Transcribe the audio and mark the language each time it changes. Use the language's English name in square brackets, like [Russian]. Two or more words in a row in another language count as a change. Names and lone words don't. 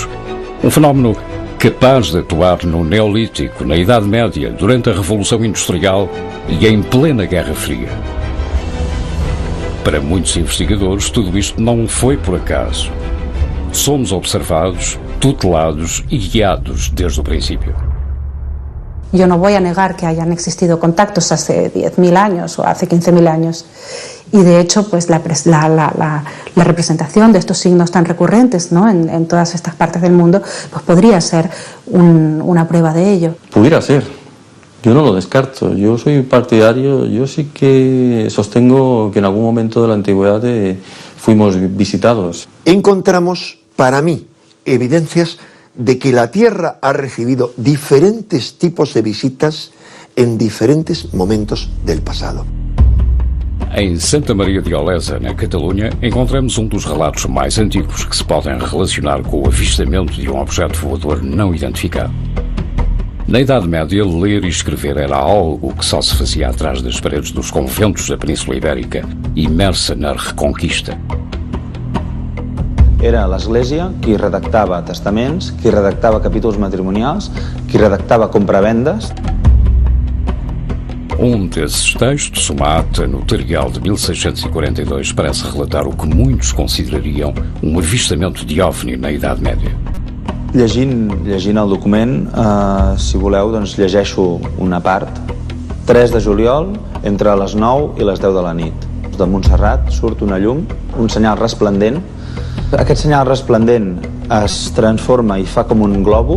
[Portuguese] Um fenómeno capaz de atuar no Neolítico, na Idade Média, durante a Revolução Industrial e em plena Guerra Fria. Para muitos investigadores, tudo isto não foi por acaso. Somos observados, tutelados e guiados desde o princípio. [Spanish] Yo no voy a negar que hayan existido contactos hace 10.000 años o hace 15.000 años. Y de hecho, pues la representación de estos signos tan recurrentes, ¿no?, en todas estas partes del mundo, pues podría ser una prueba de ello. Pudiera ser. Yo no lo descarto. Yo soy partidario, yo sí que sostengo que en algún momento de la antigüedad fuimos visitados. Encontramos, para mí, evidencias de que la Tierra ha recibido diferentes tipos de visitas en diferentes momentos del pasado. [Portuguese] Em Santa Maria de Olesa, na Catalunha, encontramos dos relatos mais antigos que se podem relacionar com o avistamento de objeto voador não identificado. Na Idade Média, ler e escrever era algo que só se fazia atrás das paredes dos conventos da Península Ibérica, imersa na Reconquista. [Catalan] Era l'Església qui redactava testaments, qui redactava capítols matrimonials, qui redactava compravendes. [Portuguese] Desses textos, uma ata notarial de 1642, parece relatar o que muitos considerariam avistamento de OVNI na Idade Média. [Catalan] Llegint el document, si voleu, doncs llegeixo una part. 3 de juliol, entre les 9 i les 10 de la nit. De Montserrat surt una llum, un senyal resplendent. Aquest senyal resplendent es transforma i fa com un globo.